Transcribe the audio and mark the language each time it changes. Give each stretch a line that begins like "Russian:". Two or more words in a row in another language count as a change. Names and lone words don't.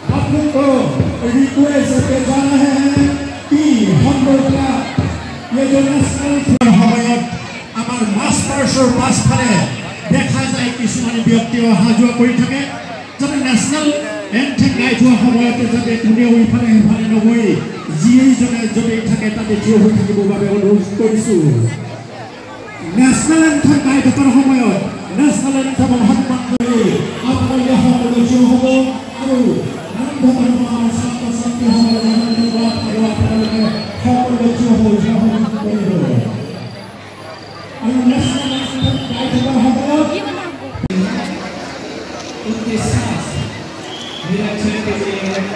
Hindi: लोगों को रिक्वेस्ट करते जा रहे हैं कि हम लोग का ये जो नेशनल
Assamese: সময়ত আমাৰ মাষ্টাৰ্ছৰ পাছফালে দেখা যায় কিছুমান ব্যক্তি অহা যোৱা কৰি থাকে যাতে
English: national anthem
Assamese: গাই থোৱা সময়তে যাতে কোনেও ইফালে সিফালে নগৈ যিজনে যদি থাকে তাতে থিয় হৈ থাকিবৰ বাবে অনুৰোধ কৰিছোঁ
English: national anthem
Assamese: গাই থকাৰ সময়ত
English: national anthem
Assamese: সন্মান কৰি আপোনালোকে সকলো থিয় হ'ব আৰু আনন্দ ধৰ্মৰ ছাত্ৰ ছাত্ৰীসকলে আৰু আপোনালোকে সকলো থিয় হৈ সহযোগ কৰিব আৰু
English: national anthem
Assamese: গাই থকাৰ সময়ত
Hindi: उनके साथ निरीक्षण के लिए